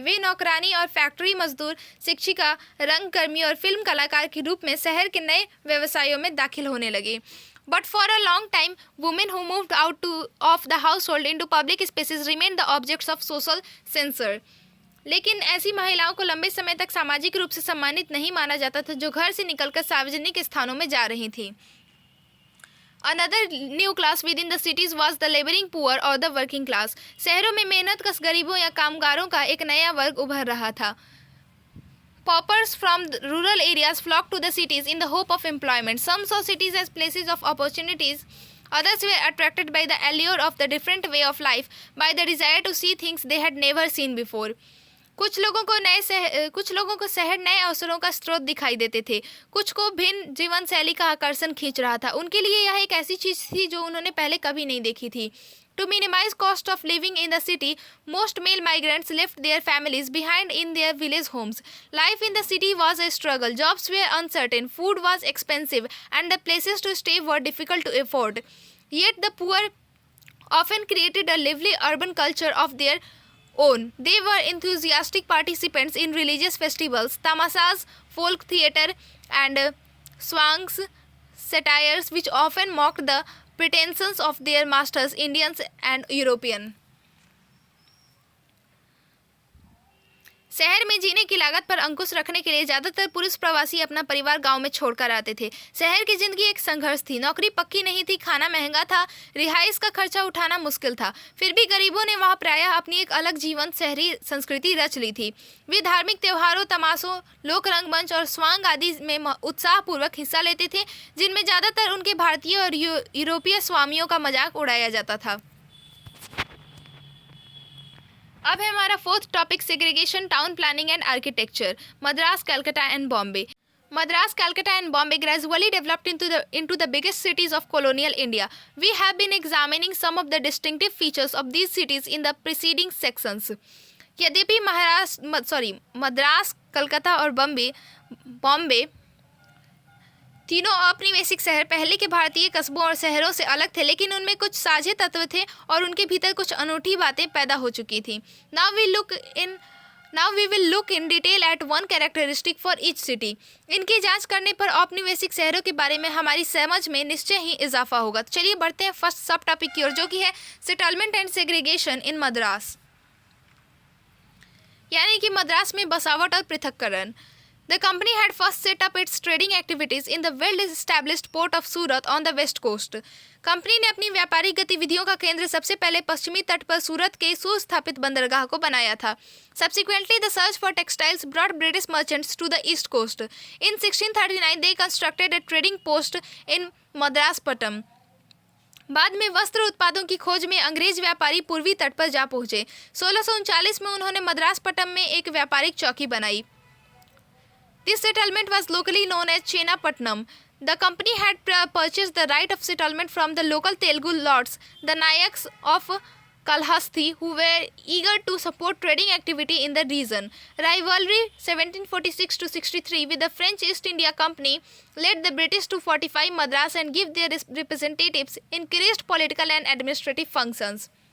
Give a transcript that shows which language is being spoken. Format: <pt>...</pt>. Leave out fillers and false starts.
<hi>वे नौकरानी और फैक्ट्री मजदूर, शिक्षिका, रंगकर्मी और फिल्म कलाकार के रूप में शहर के नए व्यवसायों में दाखिल होने लगे।</hi> <en>But for a long time women who moved out of the household into public spaces remain the objects of social censure.</en> <hi>लेकिन ऐसी महिलाओं को लंबे समय तक सामाजिक रूप से सम्मानित नहीं माना जाता था जो घर से निकलकर सार्वजनिक स्थानों में जा रही थी।</hi> <en>Another new class within the cities was the laboring poor or the working class.</en> <hi>शहरों में मेहनतकश गरीबों या कामगारों का एक नया वर्ग उभर रहा था।</hi> <en>Paupers from the rural areas flocked to the cities in the hope of employment. Some saw cities as places of opportunities. Others were attracted by the allure of the different way of life, by the desire to see things they had never seen before.</en> <hi>कुछ लोगों को शहर नए अवसरों का स्रोत दिखाई देते थे, कुछ को भिन्न जीवन शैली का आकर्षण खींच रहा था। उनके लिए यह एक ऐसी चीज़ थी जो उन्होंने पहले कभी नहीं देखी थी।</hi> <en>To minimize cost of living in the city, most male migrants left their families behind in their village homes. Life in the city was a struggle. Jobs were uncertain, food was expensive, and the places to stay were difficult to afford. Yet the poor often created a lively urban culture of their own. They were enthusiastic participants in religious festivals, tamashas, folk theatre, and swangs, satires which often mocked the pretensions of their masters, Indians and European.</en> <hi>शहर में जीने की लागत पर अंकुश रखने के लिए ज़्यादातर पुरुष प्रवासी अपना परिवार गांव में छोड़कर आते थे। शहर की जिंदगी एक संघर्ष थी। नौकरी पक्की नहीं थी, खाना महंगा था, रिहाइश का खर्चा उठाना मुश्किल था। फिर भी गरीबों ने वहां प्रायः अपनी एक अलग जीवंत शहरी संस्कृति रच ली थी। वे धार्मिक त्योहारों, तमाशों, लोक रंगमंच और स्वांग आदि में उत्साहपूर्वक हिस्सा लेते थे, जिनमें ज़्यादातर उनके भारतीय और यूरोपीय स्वामियों का मजाक उड़ाया जाता था। अब है हमारा</hi> <en>Fourth topic, segregation, town planning and architecture. Madras, Calcutta and Bombay. Madras, Calcutta and Bombay gradually developed into the biggest cities of colonial India. We have been examining some of the distinctive features of these cities in the preceding sections.</en> <hi>यद्यपि मद्रास, कलकत्ता और बॉम्बे तीनों औपनिवेशिक शहर पहले के भारतीय कस्बों और शहरों से अलग थे, लेकिन उनमें कुछ साझे तत्व थे और उनके भीतर कुछ अनूठी बातें पैदा हो चुकी थी।</hi> <en>Now we will look in detail at one characteristic for each city.</en> <hi>इनकी जांच करने पर औपनिवेशिक शहरों के बारे में हमारी समझ में निश्चय ही इजाफा होगा। तो चलिए बढ़ते हैं</hi> <en>first sub topic</en> <hi>की ओर, जो कि है</hi> <en>settlement and segregation in Madras,</en> <hi>यानी कि मद्रास में बसावट और पृथक्करण।</hi> <en>The company had first set up its trading activities in the well-established port of Surat on the west coast.</en> <hi>Company ने अपनी व्यापारिक गतिविधियों का केंद्र सबसे पहले पश्चिमी तट पर सूरत के सुस्थापित बंदरगाह को बनाया था।</hi> <en>Subsequently, the search for textiles brought British merchants to the east coast. In 1639, they constructed a trading post in Madraspattam.</en> <hi>बाद में वस्त्र उत्पादों की खोज में अंग्रेज व्यापारी पूर्वी तट पर जा पहुंचे। 1639 में उन्होंने मद्रासपट्टम में एक व्यापारिक चौकी बनाई।</hi> <en>This settlement was locally known as Chenapatnam. The company had purchased the right of settlement from the local Telugu lords, the Nayaks of Kalhasti, who were eager to support trading activity in the region. Rivalry 1746 to 63 with the French East India Company led the British to fortify Madras and give their representatives increased political and administrative functions.</en>